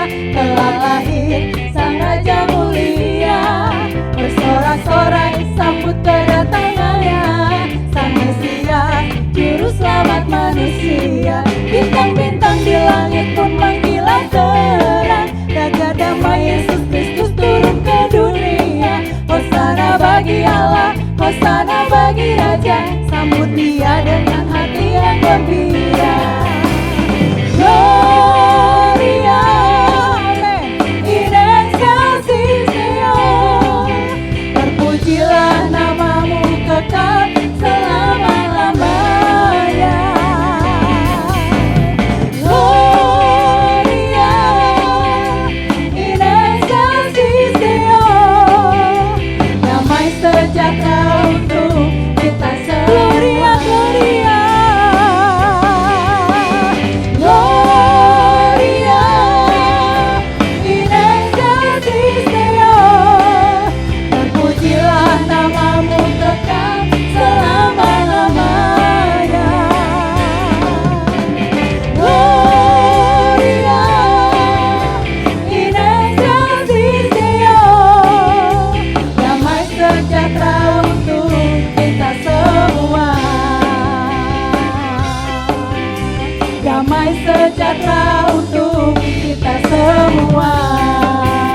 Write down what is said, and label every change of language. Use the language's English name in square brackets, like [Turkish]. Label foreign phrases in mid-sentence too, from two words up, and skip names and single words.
[Indonesian] Telah lahir Sang Raja mulia, bersorak-sorai sambut kedatangannya, Sang Mesias, Juru Selamat manusia. Bintang-bintang di langit pun mengkilau terang, Raja damai Yesus Kristus turun ke dunia. Hosana bagi Allah, Hosana bagi Raja, sambut Dia dengan hati yang gembira. [Latin] Gloria, amen, in excelsis Deo. [Indonesian] Terpujilah nama-Mu kekal selama-lamanya. [Latin] Gloria, in excelsis Deo. [Indonesian] Damai sejahtera untuk kita semua. [Latin] Gloria, Gloria. Gloria, in excelsis Deo. [Indonesian] Terpujilah nama-Mu kekal selama-lamanya. [Latin] Gloria, in excelsis Deo. [Indonesian] Damai sejahtera untuk kita semua. Damai sejahtera untuk kita semua.